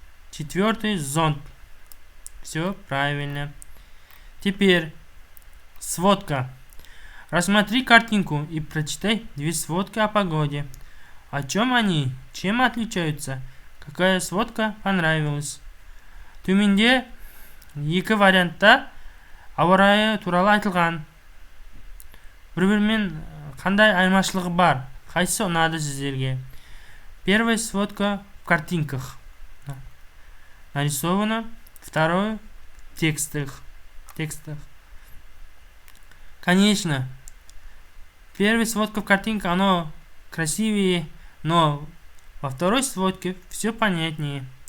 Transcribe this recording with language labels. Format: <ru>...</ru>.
<ru>Четвертый, зонт. Все правильно. Теперь сводка. Рассмотри картинку и прочитай две сводки о погоде. О чем они? Чем отличаются? Какая сводка понравилась?</ru> <kk>Төменде екі вариантта ауа райы туралы айтылған. Бір-бірімен қандай айырмашылығы бар? Қайсысы ұнады сіздерге?</kk> <ru>Первая сводка в картинках нарисована, второе в текстах. Конечно, первая сводка в картинках, оно красивее, но во второй сводке все понятнее.</ru>